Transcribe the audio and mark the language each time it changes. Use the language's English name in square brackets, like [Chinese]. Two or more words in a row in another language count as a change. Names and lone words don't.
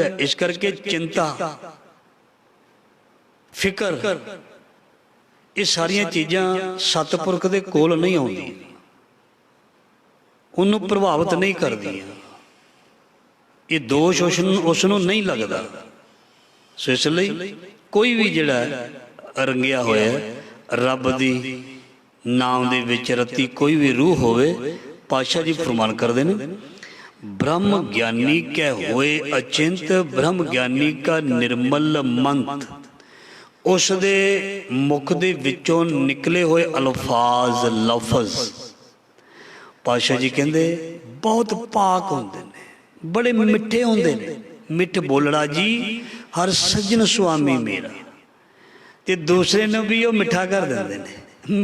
[Punjabi] ਇਸ ਕਰਕੇ ਚਿੰਤਾ, ਫਿਕਰ, ਇਹ ਸਾਰੀਆਂ ਚੀਜ਼ਾਂ ਸਤਿਪੁਰਖ ਦੇ ਕੋਲ ਨਹੀਂ ਆਉਂਦੀਆਂ, ਉਹਨੂੰ ਪ੍ਰਭਾਵਿਤ ਨਹੀਂ ਕਰਦੀਆਂ। ਇਹ ਦੋਸ਼ ਉਸ ਨੂੰ ਨਹੀਂ ਲੱਗਦਾ। ਸੋ ਇਸ ਲਈ ਕੋਈ ਵੀ ਜਿਹੜਾ ਰੰਗਿਆ ਹੋਇਆ ਰੱਬ ਦੀ ਨਾਮ ਦੇ ਵਿੱਚ ਰਤੀ ਕੋਈ ਵੀ ਰੂਹ ਹੋਵੇ, ਪਾਤਸ਼ਾਹ ਜੀ ਫਰਮਾਨ ਕਰਦੇ ਨੇ, ਬ੍ਰਹਮ ਗਿਆਨੀ ਕੇ ਹੋਏ ਅਚਿੰਤ, ਬ੍ਰਹਮ ਗਿਆਨੀ ਕਾ ਨਿਰਮਲ ਮੰਤ। ਉਸ ਦੇ ਮੁਖ ਦੇ ਵਿਚੋਂ ਨਿਕਲੇ ਹੋਏ ਅਲਫਾਜ਼ ਲਫਜ਼ ਪਾਤਸ਼ਾਹ ਜੀ ਕਹਿਤੇ ਬਹੁਤ ਪਾਕ ਹੁੰਦੇ ਨੇ, ਬੜੇ ਮਿੱਠੇ ਹੁੰਦੇ ਨੇ। ਮਿਠ ਬੋਲੜਾ ਜੀ ਹਰਿ ਸਜਣ ਸੁਆਮੀ ਮੇਰਾ, ਤੇ ਦੂਸਰੇ ਨੂੰ ਭੀ ਵੋ ਮਿੱਠਾ ਕਰ ਦੇਂਦੇ ਨੇ।